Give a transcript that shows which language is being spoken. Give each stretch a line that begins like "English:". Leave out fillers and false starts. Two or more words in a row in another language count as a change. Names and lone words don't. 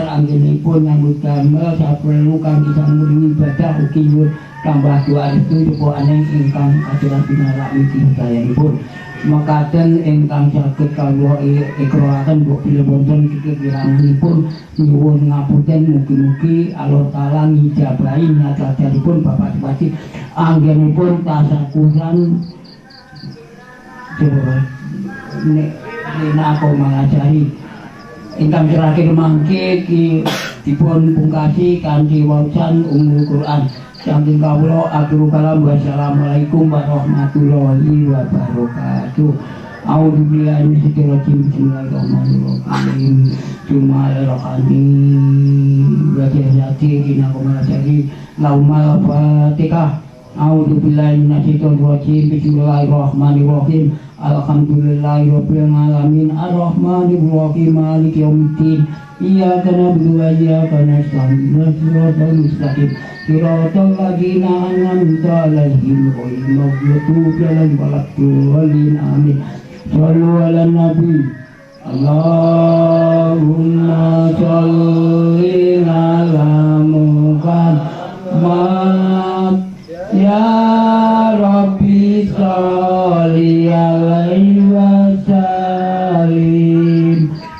Javanese: anggenipun nyambut damel saprelu kangge sambung ibadah ugi nyuwun tambah doa restu sepuhaning ingkang kaaturan pinarak mriki sedayanipun mekaten ingkang saged kawula ikrahaken mbok bilih wonten kekiranganipun nyuwun ngapunten mugi-mugi Allah Taala ngijabahi nyatatanipun Bapak Supati anggenipun tasakuran Rina Kumalasari ingkang terakhir mangke dipun pungkasi kanthi waosan Ummul Quran saking kawula
Arabic: آخر الكلام والسلام عليكم ورحمة الله وبركاته. أعوذ بالله من الشيطان الرجيم بسم الله الرحمن الرحيم بسم الله الرحمن الرحيم. وجزاة Rina Kumalasari لوم الفاتحة. أعوذ بالله من الشيطان الرجيم بسم الله الرحمن الرحيم. الحمد لله رب العالمين. الرحمن الرحيم مالك يوم الدين. إياك نعبد وإياك نستعين. الصراط المستقيم. صراط الذين أنعمت عليهم غير المغضوب عليهم ولا الضالين. آمين صلوا على النبي. اللهم صل على محمد. يا رب صل عليه وسلم.